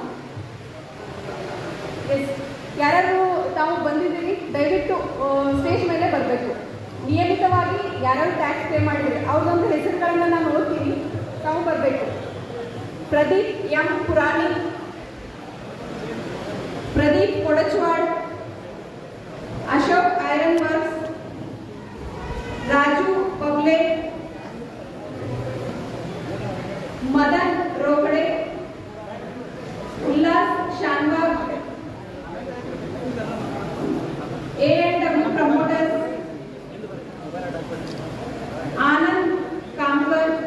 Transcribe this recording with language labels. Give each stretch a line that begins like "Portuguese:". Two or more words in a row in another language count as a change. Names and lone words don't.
Kannada: ಯಾರು ತಾವು ಬಂದಿದ್ದೀರಿ ದಯವಿಟ್ಟು ಸ್ಟೇಜ್ ಮೇಲೆ ಬರಬೇಕು. ನಿಯಮಿತವಾಗಿ ಯಾರು
English: tax pay
Kannada: ಮಾಡಿದ್ರೆ ಅವ್ರದೊಂದು ಹೆಸರುಗಳನ್ನು ನಾನು ಓದ್ತೀನಿ, ತಾವು ಬರಬೇಕು. ಪ್ರದೀಪ್ ಎಂ ಪುರಾಣಿ, ಪ್ರದೀಪ್ ಕೊಡಚ್ವಾಡ್, ಅಶೋಕ್ ಐರನ್ ವರ್ಕ್ಸ್, राजू पगले, मदन रोकड़े, उल्लास शानबाग, A&W प्रमोटर्स, आनंद कामकर,